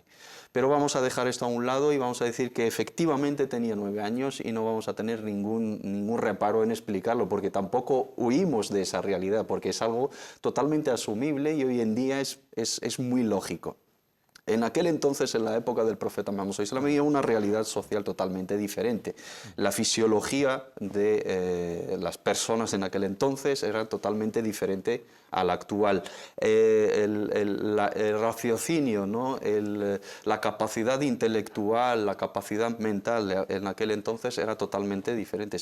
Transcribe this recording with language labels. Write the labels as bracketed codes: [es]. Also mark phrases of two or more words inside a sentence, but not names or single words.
[es] Pero vamos a dejar esto a un lado y vamos a decir que efectivamente tenía 9 años y no vamos a tener ningún reparo en explicarlo, porque tampoco huimos de esa realidad, porque es algo totalmente asumible y hoy en día es muy lógico. En aquel entonces, en la época del profeta Muhammad [ar] صلى الله عليه وسلم, [es] había una realidad social totalmente diferente. La fisiología de las personas en aquel entonces era totalmente diferente a la actual. El raciocinio, ¿no? La capacidad intelectual, la capacidad mental en aquel entonces era totalmente diferente.